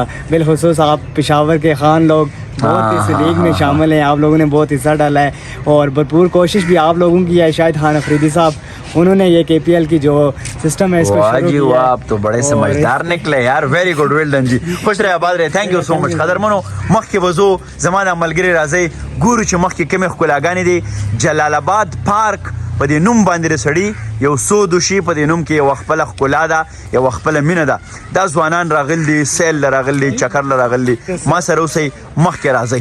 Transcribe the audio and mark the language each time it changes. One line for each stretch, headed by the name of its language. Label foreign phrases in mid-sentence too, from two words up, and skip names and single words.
Urdu: بالخصوص آپ پشاور کے خان لوگ بہت اس لیگ میں شامل ہیں. آپ لوگوں نے بہت حصہ ڈالا ہے اور بھرپور کوشش بھی آپ لوگوں کی ہے. شاہد خان افریدی صاحب انہوں نے یہ KPL کی جو سسٹم ہے اس کو شروع کیا. واہ آپ تو بڑے سمجھدار نکلے یار.
English: very good well done
Urdu: جی. خوش رہے آباد رہے.
English: thank you so much.
Pashto: قدرمنو مخکې وضو زمانه ملګري راځي ګورو چې مخکې کومې ښکلاګانې دي. جلال آباد پارک په دې نوم باندې د سړي یو سود وشي په دې نوم کې یوه خپله ښکلا ده یوه خپله مینه ده. دا ځوانان راغلي دي سیل له راغلي چکر له راغلي ما سره اوسئ مخکې راځئ.